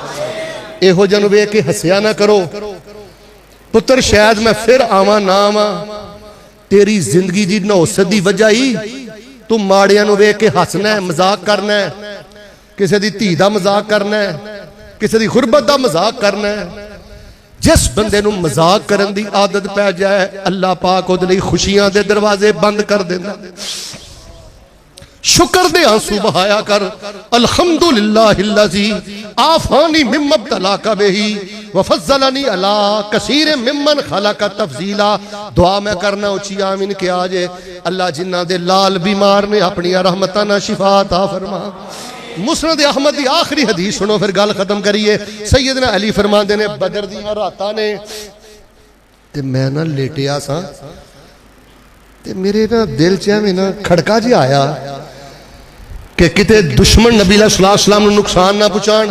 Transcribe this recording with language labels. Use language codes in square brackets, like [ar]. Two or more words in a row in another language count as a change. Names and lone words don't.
[pa] ایہو جن ویکھ کے ہسیا نا کرو۔ پتر شاید میں پھر آواں نا آواں، تیری زندگی دی نحوست دی وجہ ہی توں ماڑیاں نوں ویکھ کے ہسنا ہے، مذاق کرنا ہے، کسے دی دھی دا مذاق کرنا ہے، کسے دی غربت دا مذاق کرنا ہے. جس بندے نوں مذاق کرن دی عادت پے جائے، اللہ پاک اوہدے لئی خوشیاں دے دروازے بند کر دیندا. شکر دے آنسو بہایا کر. [ar] الحمد لله الذي عافاني مما ابتلاك به وفضلني على كثير ممن خلق تفضيلا. [pa] دعا میں کرنا اچی آمین کہہ جے۔ اللہ جنہاں دے لال بیمار نے اپنی رحمتاں نال شفا عطا فرما. مسند احمد دی آخری حدیث سنو پھر گل ختم کریئے. سیدنا علی فرماندے نے، بدر دی راتاں نے تے میں نا لیٹیا سا تے میرے نا دل چ ایویں نا کھڑکا جیہا آیا کہ کتے دشمن نبی علیہ السلام نوں نقصان نا پہنچان.